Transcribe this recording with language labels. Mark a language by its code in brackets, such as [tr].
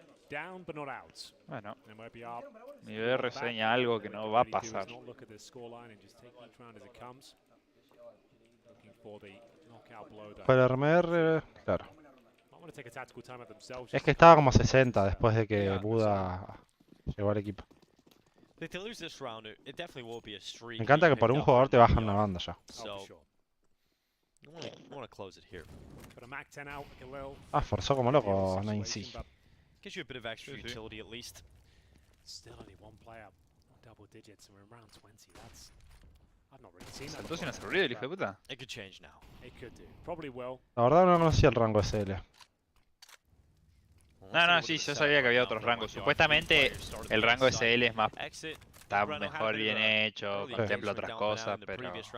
[en] Down but not out. [es] Bueno, [en] MIBR [es] MIBR reseña algo que no va a pasar. [en] not look at the scoreline and just take each round as it comes. Looking for the knockout blow though. [es] Para MR, claro. [en] Might want to take a tactical time at themselves. [es] Es que estaba como 60 después de que Buda llegó al equipo. [en] If they lose this round, it definitely will be a streak. [es] Me encanta que por un jugador te bajan una banda ya. [en] So, you wanna close it here. Got a Mac 10 out, Galil. [es] Ah, forzó como loco 9C. [en] Gives you a bit of extra utility at least. Still only one player on double digits and we're in round 20. That's I've not really seen that. [es] ¿Saltó sin hacer ruido el hijo de puta? [en] It could change now. It could do. Probably will. [es] La verdad no conocía el rango SL. No, sí, yo sabía que había otros rangos. Supuestamente el rango SL es más... Está mejor bien hecho, contempla otras cosas, pero...